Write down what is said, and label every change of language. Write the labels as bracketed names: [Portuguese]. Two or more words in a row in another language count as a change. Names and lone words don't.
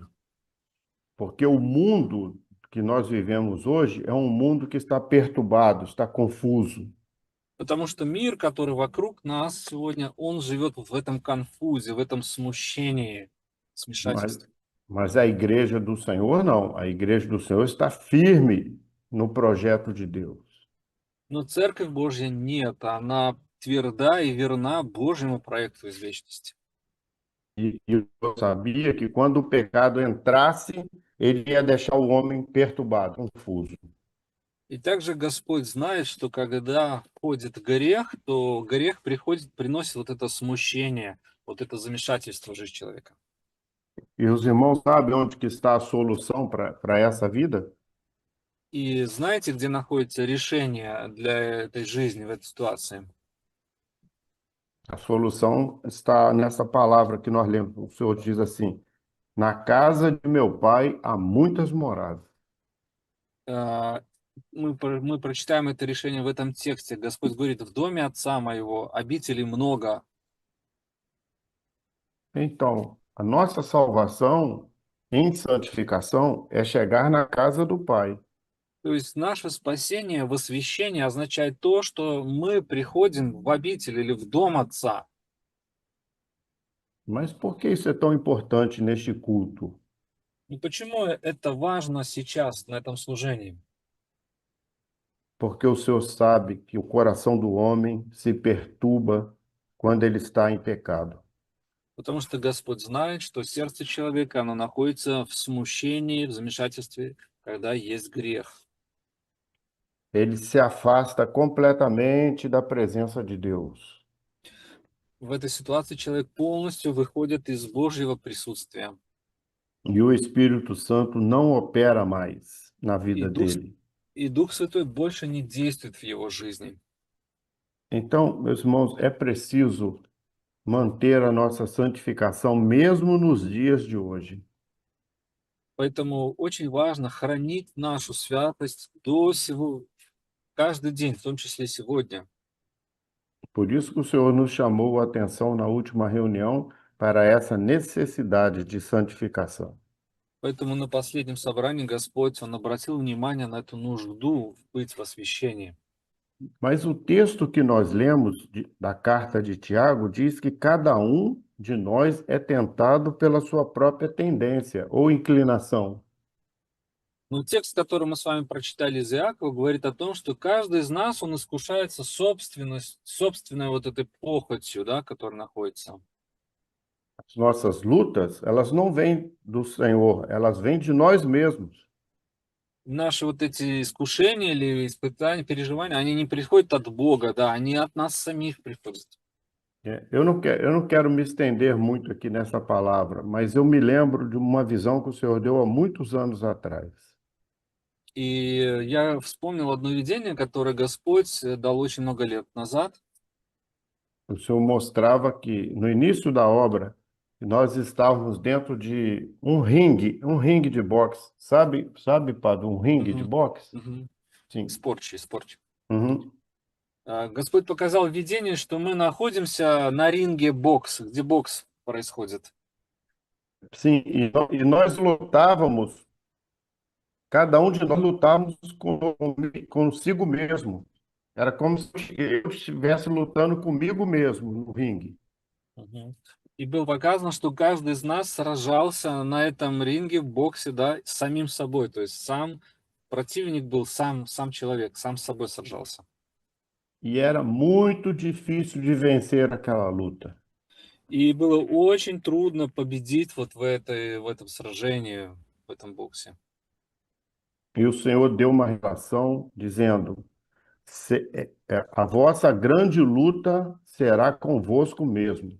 [Portuguese] porque o mundo que nós vivemos hoje é um mundo que está perturbado, está confuso. [Russian] потому что мир, который вокруг нас сегодня, он живет в этом конфузе, в этом смущении, [Portuguese] Mas, [Russian] смешательстве. [Portuguese] mas a igreja do Senhor não. A igreja do Senhor está firme no projeto de Deus. [Russian] Но Церковь Божья нет, она тверда и верна Божьему проекту из вечности. [Portuguese] E eu sabia que quando o pecado entrasse, ele ia deixar o homem perturbado, confuso. [Russian] И также Господь знает, что когда входит грех, то грех приносит вот это смущение, вот это замешательство в жизнь человека. [Portuguese] E os irmãos sabem onde que está a solução para essa vida? [Russian] И знаете, где находится решение для этой жизни, в этой ситуации? [Portuguese] A solução está nessa palavra que nós lemos. O Senhor diz assim: na casa de meu pai há muitas moradas. [Russian] А, мы прочитаем это решение в этом тексте. Господь говорит: в доме отца моего обителей много. [Portuguese] Então, a nossa salvação em santificação é chegar na casa do Pai. [Russian] То есть наше спасение в освящении означает то, что мы приходим в обитель или в дом Отца. [Portuguese] Mas por que isso é tão importante neste culto? [Russian] И почему это важно сейчас на этом служении? [Portuguese] Porque o Senhor sabe que o coração do homem se perturba quando ele está em pecado. [Russian] Потому что Господь знает, что сердце человека, оно находится в смущении, в замешательстве, когда есть грех. [Portuguese] Ele se afasta completamente da presença de Deus. [Russian] В этой ситуации человек полностью выходит из Божьего присутствия. [Portuguese] E o Espírito Santo não opera mais na [Russian] И [Portuguese] vida [Russian] Дух, [Portuguese] dele. [Russian] и Дух Святой больше не действует в его жизни. [Portuguese] Então, meus irmãos, é preciso manter a nossa santificação mesmo nos dias de hoje. [Russian] Поэтому очень важно хранить нашу святость до сего, каждый день, в том числе сегодня. [Portuguese] Por isso que o Senhor nos chamou a atenção na última reunião para essa necessidade de santificação. [Russian] Поэтому на последнем собрании Господь, Он обратил внимание на эту нужду быть в освящении. [Portuguese] Mas o texto que nós lemos da carta de Tiago diz que cada um de nós é tentado pela sua própria tendência ou inclinação. [Russian] Но текст, который мы с вами прочитали из Иакова, говорит о том, что каждый из нас, он искушается собственной вот этой похотью, да, которая находится. [Portuguese] As nossas lutas, elas não vêm do Senhor, elas vêm de nós mesmos. [Russian] Наши вот эти искушения или испытания, переживания, они не приходят от Бога, да, они от нас самих приходят. [Portuguese] Eu não quero me estender muito aqui nessa palavra, mas eu me lembro de uma visão que o Senhor deu há muitos anos atrás. [Russian] И я вспомнил одно видение, которое Господь дал очень много лет назад. [Portuguese] O Senhor mostrava que no início da obra nós estávamos dentro de um ringue de boxe. Sabe, Padre, um ringue de Мгм, boxe? мгм. Sim. Спорчи. Uhum. [Russian] Господь показал видение, что мы находимся на ринге бокс, где бокс происходит. [Portuguese] Sim, e nós lutávamos, cada um de nós lutávamos consigo mesmo. Era como se eu estivesse lutando comigo mesmo no ringue. Мгм. [Russian] И было показано, что каждый из нас сражался на этом ринге в боксе, да, с самим собой. То есть сам противник был сам человек, сам с собой сражался. [Portuguese] e era muito difícil de vencer aquela luta. [Russian] И было очень трудно победить вот в этом сражении, в этом боксе. [Portuguese] E o Senhor deu uma relação dizendo: a vossa grande luta será convosco mesmo.